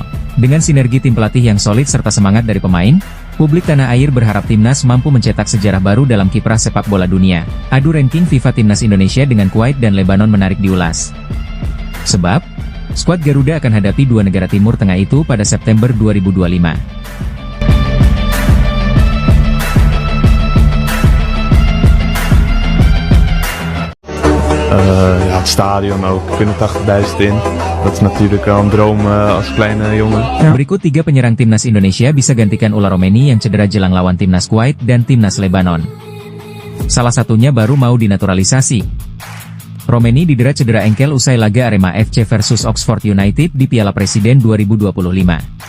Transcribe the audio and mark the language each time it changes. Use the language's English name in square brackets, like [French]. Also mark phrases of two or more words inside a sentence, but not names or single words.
[Indonesian] Dengan sinergi tim pelatih yang solid serta semangat dari pemain, publik tanah air berharap Timnas mampu mencetak sejarah baru dalam kiprah sepak bola dunia. Adu ranking FIFA Timnas Indonesia dengan Kuwait dan Lebanon menarik diulas. Sebab, skuad Garuda akan hadapi 2 negara Timur Tengah itu pada September 2025. [Dutch] Ja, het stadion ook. 85.000 in. Dat is natuurlijk wel een droom als kleine jongen. [Indonesian] Berikut 3 penyerang Timnas Indonesia bisa gantikan ular Romeni yang cedera jelang lawan Timnas Kuwait dan Timnas Lebanon. Salah satunya baru mau dinaturalisasi. Romeni didera cedera engkel usai laga Arema FC versus Oxford United di Piala Presiden 2025.